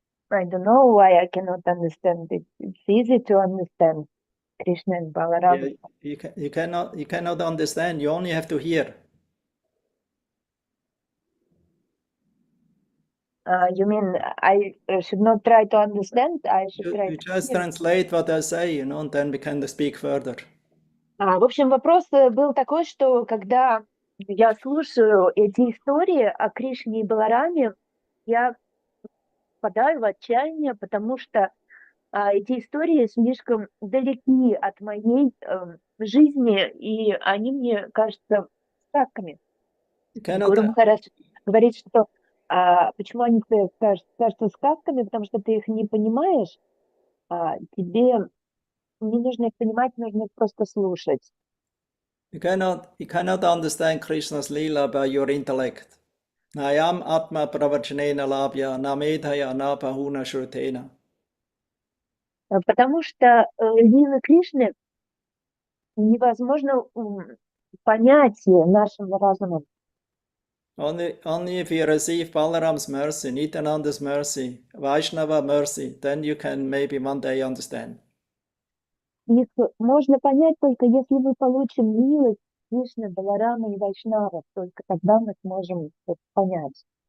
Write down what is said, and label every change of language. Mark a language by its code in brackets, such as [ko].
[en] I don't know why I cannot understand it. It's easy to understand Krishna and Balaram. Yeah, you cannot understand. You only have to hear. You mean I should not try to understand? I should try You to just hear. translate what I say, and then we can speak further. [ru] В общем, вопрос был такой, что когда я слушаю эти истории о Кришне и Балараме, я впадаю в отчаяние, потому что эти истории слишком далеки от моей жизни, и они мне кажутся сказками. Гуру Махарадж говорит, что почему они тебе кажутся сказками, потому что ты их не понимаешь, тебе не нужно их понимать, нужно их просто слушать. [en] You cannot understand Krishna's Leela by your intellect. [sa] Nayam atma pravachanena labhya namedhaya napahuna shrutena. [ru] Потому что лилы Кришны невозможно понять нашим разумом. [en] Only if you receive Balaram's mercy, Nityananda's mercy, Vaishnava mercy, then you can maybe one day understand. [ru] Их можно понять только если мы получим милость Кришны, Баларама и Вайшнава, только тогда мы сможем это понять.